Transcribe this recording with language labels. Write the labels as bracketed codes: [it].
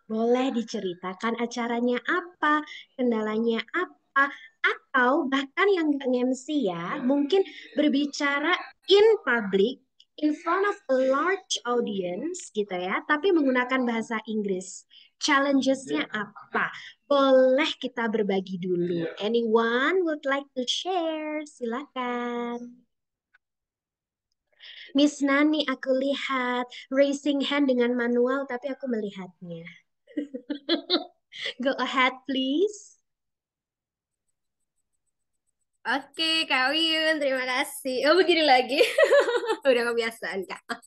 [id] Boleh diceritakan acaranya apa, kendalanya apa, atau bahkan yang nggak MC ya, mungkin berbicara [en] in public, in front of a large audience [id] gitu ya, tapi menggunakan bahasa Inggris. Challenges-nya apa? Boleh kita berbagi dulu. [en] Anyone would like to share? [id] Silakan. Miss Nani, aku lihat [en] raising hand [id] dengan manual, tapi aku melihatnya. [en] Go ahead, please. [id] Oke, Kak Wiyun, terima kasih. Oh, begini lagi. Udah kebiasaan, Kak.